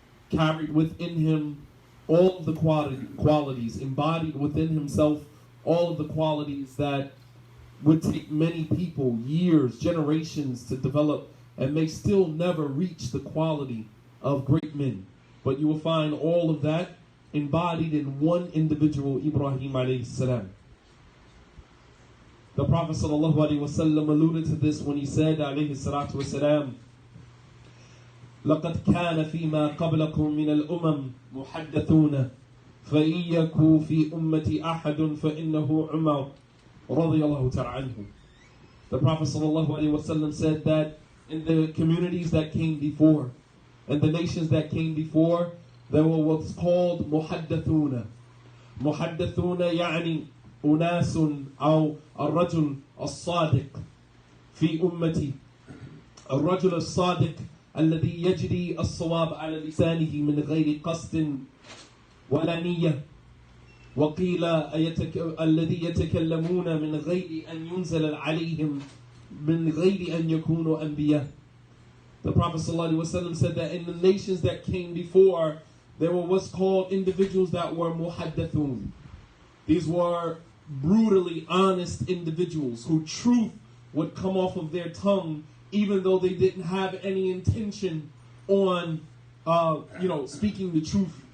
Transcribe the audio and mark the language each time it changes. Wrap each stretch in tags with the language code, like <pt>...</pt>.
<en>Carried within him all of the qualities, embodied within himself all of the qualities that would take many people years, generations to develop and may still never reach the quality of great men. But you will find all of that embodied in one individual, Ibrahim alayhi salam. The Prophet sallallahu alayhi wa sallam alluded to this when he said alayhi salatu wa salam,</en> <ar>لقد كان فيما قبلكم من الأمم محدثون فإن يكن في أمتي أحد فإنه عمر رضي الله تعالى عنه.</ar> <en>The Prophet sallallahu alayhi wa sallam said that in the communities that came before and the nations that came before, there were what's called محدثون.</en> <ar>محدثون يعني أناس أو الرجل الصادق في أمتي. الرجل الصادق الذي يجري الصواب على لسانه من غير قصد ولا نية. وقيل الذي يتكلمون من غير أن ينزل عليهم من غير أن يكونوا أنبياء.</ar> <en>The Prophet ﷺ said that in the nations that came before, there were what's called individuals that were muhaddathun. These were brutally honest individuals who truth would come off of their tongue even though they didn't have any intention on speaking the truth.</en>